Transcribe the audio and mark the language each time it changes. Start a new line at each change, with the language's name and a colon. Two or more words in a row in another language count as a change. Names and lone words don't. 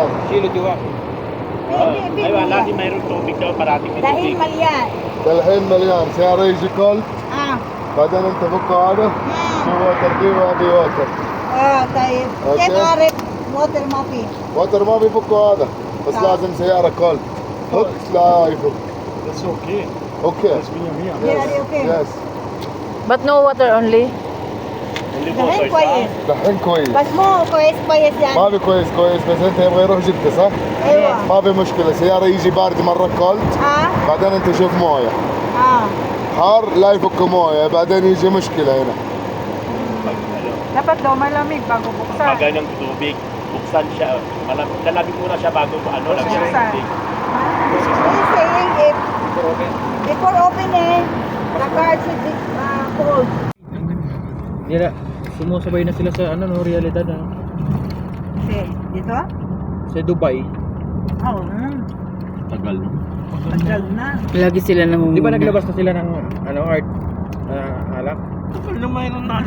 Arabic: كيلو جوا.
Filipino: Aywa, lagi mayroong tubig daw, parating may Dahil tubig.
Arabic: malyan. الحين مليان سيارة يجي كولت Ah. بعدين انت فكه هذا في ووتر فيه وهذه ووتر طيب. أوكي. كيف أعرف موتر ما فيه؟ ووتر ما بيفكه هذا بس لازم سيارة كولت هوك لا يفك
English: That's okay. اوكي That's mia. Yeah, okay. يس But no water only? Only
Arabic: دحين
English: water,
Arabic: كويس. دحين كويس بس مو كويس كويس ما يعني. في كويس كويس بس انت يبغى يروح جدة صح؟ أيوة. ما في مشكلة سيارة يجي بارد مرة كولت بعدين انت شوف موية حار لا يفك موية بعدين يجي مشكلة هنا
Filipino: Dapat daw malamig bago buksan. Pag ganyang tubig, buksan siya. Lalagay muna siya bago lagyan ng tubig.
English: He's saying if before opening, the car should be cold.
Filipino: Hindi na, sumusabay na sila sa ano, no, realidad. Ano. Kasi dito? Sa Dubai. Oo. Tagal, no? Tagal na. Lagi sila nangunguna. Di ba naglabas na sila ng ano, art? Alak? Tagal na mayroon na.